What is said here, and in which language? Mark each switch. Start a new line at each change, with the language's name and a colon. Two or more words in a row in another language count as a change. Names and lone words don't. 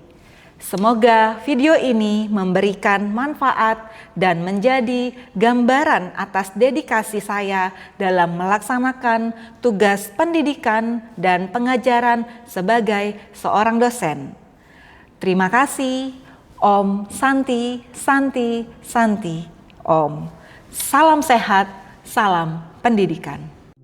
Indonesian: Semoga video ini memberikan manfaat dan menjadi gambaran atas dedikasi saya dalam melaksanakan tugas pendidikan dan pengajaran sebagai seorang dosen. Terima kasih.
Sanskrit: Om Santi, Santi, Santi. Om.
Indonesian: Salam sehat, salam pendidikan.